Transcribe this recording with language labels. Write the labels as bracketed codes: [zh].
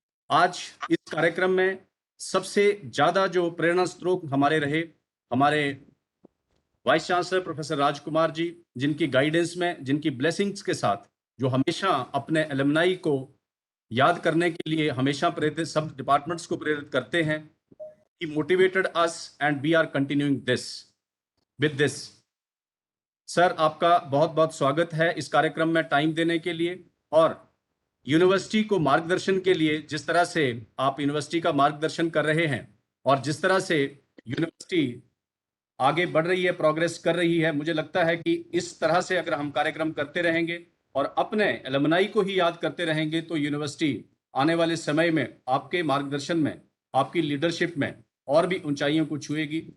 [hi] आज इस कार्यक्रम में सबसे ज्यादा जो प्रेरणा स्रोत हमारे रहे हमारे vice chancellor professor Rajkumar ji, जिनकी गाइडेंस में, जिनकी ब्लेसिंग्स के साथ जो हमेशा अपने एलुमनाई को याद करने के लिए हमेशा प्रेरित सब डिपार्टमेंट्स को प्रेरित करते हैं। [en] He motivated us and we are continuing this with this. [hi] Sir, आपका बहुत बहुत स्वागत है इस कार्यक्रम में टाइम देने के लिए और यूनिवर्सिटी को मार्गदर्शन के लिए। जिस तरह से आप यूनिवर्सिटी का मार्गदर्शन कर रहे हैं और जिस तरह से यूनिवर्सिटी आगे बढ़ रही है, प्रोग्रेस कर रही है, मुझे लगता है कि इस तरह से अगर हम कार्यक्रम करते रहेंगे और अपने एलुमनाई को ही याद करते रहेंगे तो यूनिवर्सिटी आने वाले समय में आपके मार्गदर्शन में, आपकी लीडरशिप में और भी ऊंचाइयों को छुएगी।